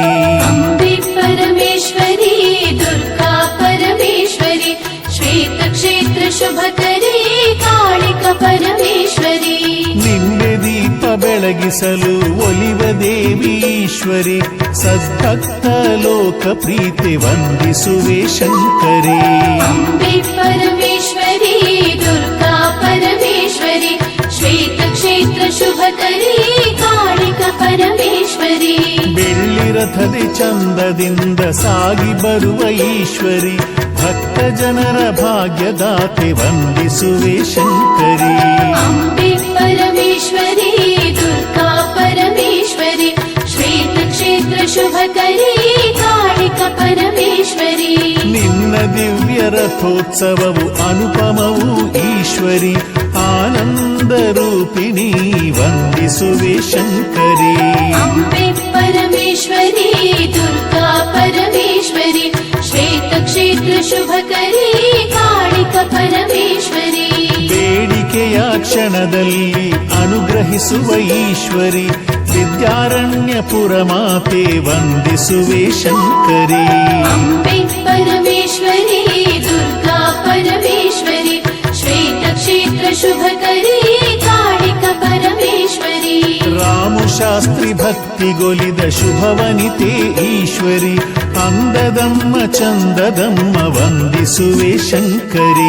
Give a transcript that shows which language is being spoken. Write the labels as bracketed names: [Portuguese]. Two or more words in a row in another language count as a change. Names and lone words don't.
[Sanskrit] अम्बे परमेश्वरी दुर्गा परमेश्वरी श्वेतक्षेत्र शुभकरी कालिक परमेश्वरी [Kannada] ನಿಂಬೆ ದೀಪ ಬೆಳಗಿಸಲು ಒಲಿವ ದೇವಿ ಈಶ್ವರಿ ಸದ್ಭಕ್ತ ಲೋಕ ಪ್ರೀತಿ ವಂದಿಸುವೆ ಶಂಕರಿ [Sanskrit] अम्बे परमेश्वरी दुर्गा परमेश्वरी श्वेतक्षेत्र शुभकरी कालिक परमेश्वरी [Kannada] ಬೆಳ್ಳಿ ರಥದಿ ಚಂದದಿಂದ ಸಾಗಿ ಬರುವ ಈಶ್ವರಿ ಭಕ್ತ ಜನರ ಭಾಗ್ಯದಾತೆ ವಂದಿಸುವೆ ಶಂಕರಿ [Sanskrit] अम्बे परमेश्वरी दुर्गा परमेश्वरी श्वेतक्षेत्र शुभकरी कालिक परमेश्वरी [Kannada] ನಿನ್ನ ದಿವ್ಯ ರಥೋತ್ಸವವು ಅನುಪಮವು ಈಶ್ವರಿ ಆನಂದ ರೂಪಿಣಿ ವಂದಿಸುವೆ ಶಂಕರಿ [Sanskrit] अम्बे परमेश्वरी दुर्गा परमेश्वरी श्वेतक्षेत्र शुभकरी कालिक परमेश्वरी [Kannada] ಬೇಡಿಕೆಯ ಕ್ಷಣದಲ್ಲಿ ಅನುಗ್ರಹಿಸುವ ಈಶ್ವರಿ ವಿದ್ಯಾರಣ್ಯಪುರ ಮಾತೆ ವಂದಿಸುವೆ ಶಂಕರಿ [Sanskrit] अम्बे परमेश्वरी दुर्गा परमेश्वरी श्वेतक्षेत्र शुभकरी कालिक परमेश्वरी [Kannada] ರಾಮು ಶಾಸ್ತ್ರಿ ಭಕ್ತಿಗೊಲಿದ ಶುಭವನಿತೆ ಈಶ್ವರಿ ಅಂದದಮ್ಮ ಚಂದದಮ್ಮ ವಂದಿಸುವೆ ಶಂಕರಿ